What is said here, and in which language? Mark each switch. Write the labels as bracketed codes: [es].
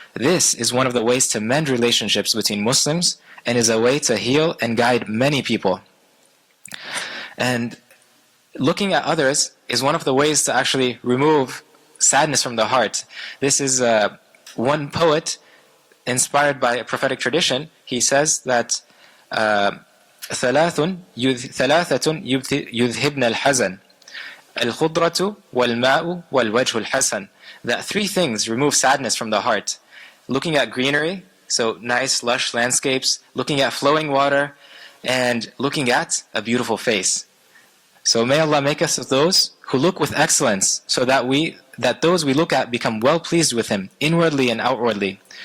[en] This is one of the ways to mend relationships between Muslims, and is a way to heal and guide many people. And looking at others is one of the ways to actually remove sadness from the heart. This is one poet inspired by a prophetic tradition. He says that [ar] ثلاثة يذهبن الحزن الخضرة والماء والوجه الحسن. [en] That three things remove sadness from the heart. Looking at greenery, so nice lush landscapes, looking at flowing water, and looking at a beautiful face. So may Allah make us of those who look with excellence, so that those we look at become well pleased with Him, inwardly and outwardly.